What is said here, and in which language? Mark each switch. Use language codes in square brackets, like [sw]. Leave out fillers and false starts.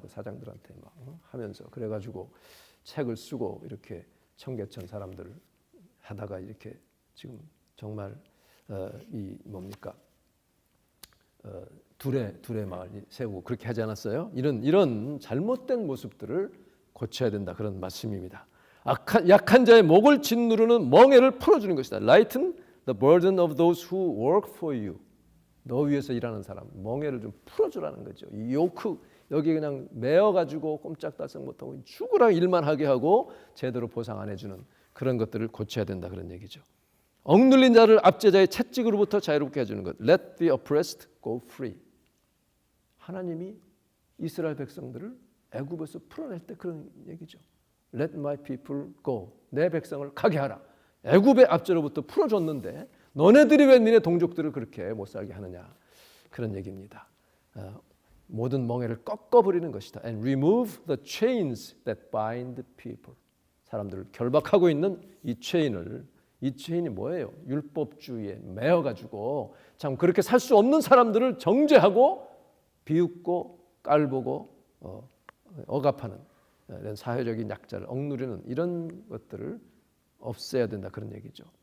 [ko] 그 사장들한테 막 하면서 그래가지고 책을 쓰고 이렇게 청계천 사람들 하다가 이렇게 지금 정말 이 뭡니까 둘의 마을 세우고 그렇게 하지 않았어요? 이런 잘못된 모습들을 고쳐야 된다 그런 말씀입니다. 약한 자의 목을 짓누르는 멍에를 풀어주는 것이다. [en] Lighten the burden of those who work for you. [ko] 너 위해서 일하는 사람 멍에를 좀 풀어주라는 거죠. 이 요크 여기 그냥 매어가지고 꼼짝달싹 못하고 죽으라 일만 하게 하고 제대로 보상 안 해주는 그런 것들을 고쳐야 된다 그런 얘기죠. 억눌린 자를 압제자의 채찍으로부터 자유롭게 해주는 것. [en] Let the oppressed go free. [ko] 하나님이 이스라엘 백성들을 애굽에서 풀어낼 때 그런 얘기죠. [en] Let my people go. [ko] 내 백성을 가게 하라. 애굽의 압제로부터 풀어줬는데 너네들이 왜 니네 동족들을 그렇게 못 살게 하느냐. 그런 얘기입니다. 모든 멍에를 꺾어버리는 것이다. [en] And remove the chains that bind people. [ko] 사람들을 결박하고 있는 이 체인이 뭐예요? 율법주의에 매어가지고 참 그렇게 살 수 없는 사람들을 정죄하고 비웃고 깔보고 억압하는 이런 사회적인 약자를 억누르는 이런 것들을 없애야 된다 그런 얘기죠.